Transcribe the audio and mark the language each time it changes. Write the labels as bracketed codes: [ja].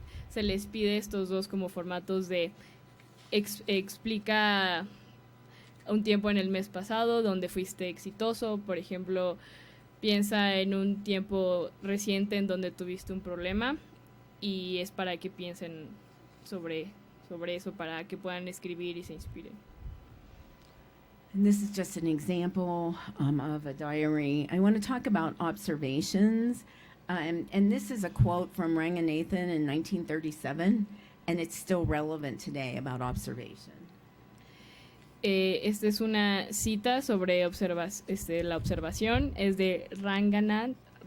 [es] Se les pide estos dos como formatos de explica un tiempo en el mes pasado donde fuiste exitoso. Por ejemplo, piensa en un tiempo reciente en donde tuviste un problema y es para que piensen sobre eso, para que puedan escribir y se inspiren. [en] And this is just an example of a diary. I want to talk about observations. And this is a quote from Ranganathan in 1937, and it's still relevant today about observation. [es] Esta es una cita sobre la observación. Es de Ranganathan.